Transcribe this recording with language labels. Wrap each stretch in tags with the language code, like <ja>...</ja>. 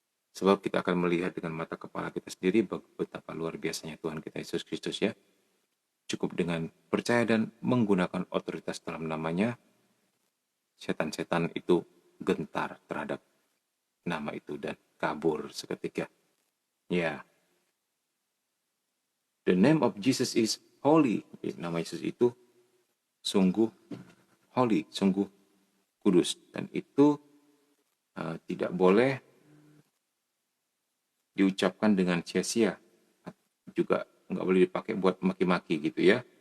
<id>Sebab kita akan melihat dengan mata kepala kita sendiri betapa luar biasanya Tuhan kita Yesus Kristus ya. Cukup dengan percaya dan menggunakan otoritas dalam namanya, setan-setan itu gentar terhadap nama itu dan kabur seketika. Ya.</id> <en>The name of Jesus is holy.</en> <id>Nama Yesus itu sungguh holy, sungguh kudus. Dan itu tidak boleh diucapkan dengan sia-sia. Juga nggak boleh dipakai buat maki-maki gitu ya.</id>